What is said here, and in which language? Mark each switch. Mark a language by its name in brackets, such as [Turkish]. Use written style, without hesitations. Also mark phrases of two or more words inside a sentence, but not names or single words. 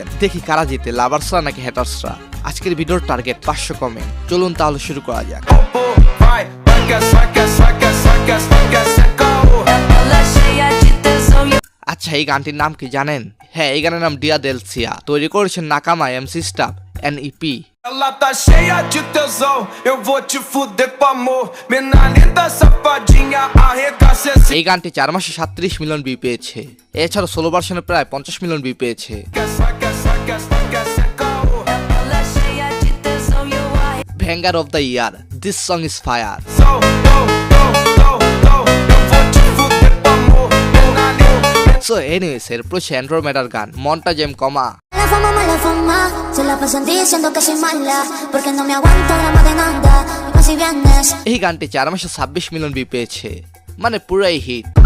[Bangla] দেখি কারা জিতে, লাভার্সরা নাকি হ্যাটার্সরা। আজকের ভিডিওর টার্গেট 500 কমেন্ট। চলুন তাহলে শুরু করা যাক। আচ্ছা, এই গানটির নাম কি জানেন? হ্যাঁ, এই গানের নাম ডিয়া দেলসিয়া। তৈরি করেছেন নাকামা, এমসি স্টাফ, এনইপি। [Portuguese] Ela tá cheia de tesão, eu vou te fuder com amor. Mina linda, safadinha, arregaça esse. [Bangla] এই গানটি 4 মাসে 37 [English] million view [Bangla] পেয়েছে। এছাড়া [English] solo version [Bangla] প্রায় 50 [English] million view [Bangla] পেয়েছে। [English] Banger of the year, this song is fire. so anyways, [Bangla] এরপর হচ্ছে অ্যান্ড্রোমেডার গান মন্টা জেম কমা। এই গানটি 4 মাসে 26 [English] million view [Bangla] পেয়েছে, মানে পুরাই হিট।